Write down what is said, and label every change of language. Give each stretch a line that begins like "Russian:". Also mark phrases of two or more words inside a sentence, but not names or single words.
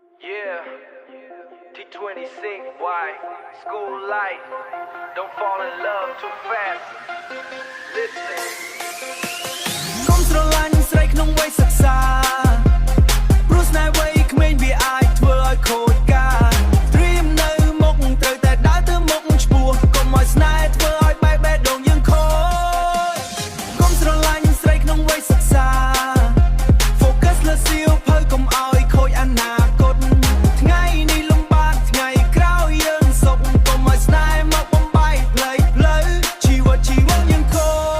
English: Yeah, T26, why? School life, don't fall in love too fast. Listen.
Khmer: កុំស្រឡាញ់ស្រីក្នុងវ័យសិក្សាព្រោះស្នេហ៍វ័យក្មេងវាអាចធ្វើឲ្យខូចការត្រៀមនៅមុខត្រូវតែដើរទៅមុខឆ្ពោះកុំឲ្យស្នេហ៍ធ្វើឲ្យបែកបេះដូងយើងខូចកុំស្រឡាញ់ស្រីក្នុងវ័យសិក្សា Focus លើសៀវភៅកុំឲ្យខូចអនាគតថ្ងៃនេះលំបាកថ្ងៃក្រោយយើងសុខកុំឲ្យស្នេហ៍មកបំបែកផ្លូវជីវិតយើងខូច